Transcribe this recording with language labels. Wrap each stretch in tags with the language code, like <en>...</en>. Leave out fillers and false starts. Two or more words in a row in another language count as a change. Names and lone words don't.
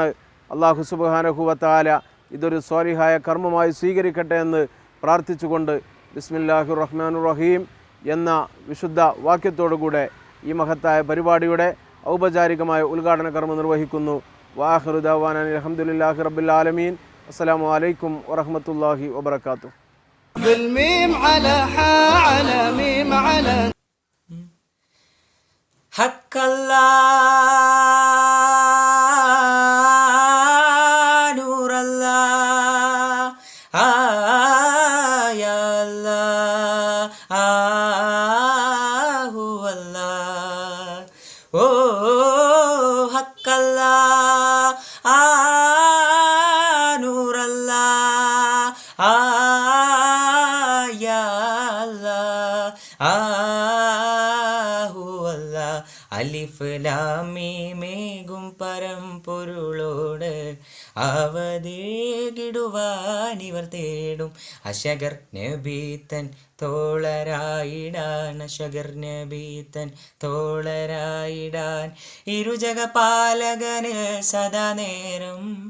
<ml>അള്ളാഹു</ml> <ar>سبحانه وتعالى</ar> <ml>ഇതൊരു സ്വാലിഹായ കർമ്മമായി സ്വീകരിക്കട്ടെ എന്ന് പ്രാർത്ഥിച്ചുകൊണ്ട്</ml> <ar>بسم الله الرحمن الرحيم</ar> <ml>എന്ന വിശുദ്ധ വാക്യത്തോടുകൂടെ ഈ മഹത്തായ പരിപാടിയുടെ ഔപചാരികമായ ഉദ്ഘാടന കർമ്മം നിർവഹിക്കുന്നു.</ml> <ar>وآخر دعوانا الحمد لله رب العالمين. السلام عليكم ورحمة الله وبركاته. بالميم على حا على ميم على حق الله نور الله يا الله هو الله حق الله نور الله</ar> <ml>അലിഫ് ലാം മീമേകും പരമ്പൊരുളോട് അവതേകിടുവാനിവർ തേടും അശഗർ നബീത്തൻ തോളരായിടാൻ അശഗർ നബീത്തൻ തോളരായിടാൻ ഇരുജഗപാലകന് സദാ നേരം</ml>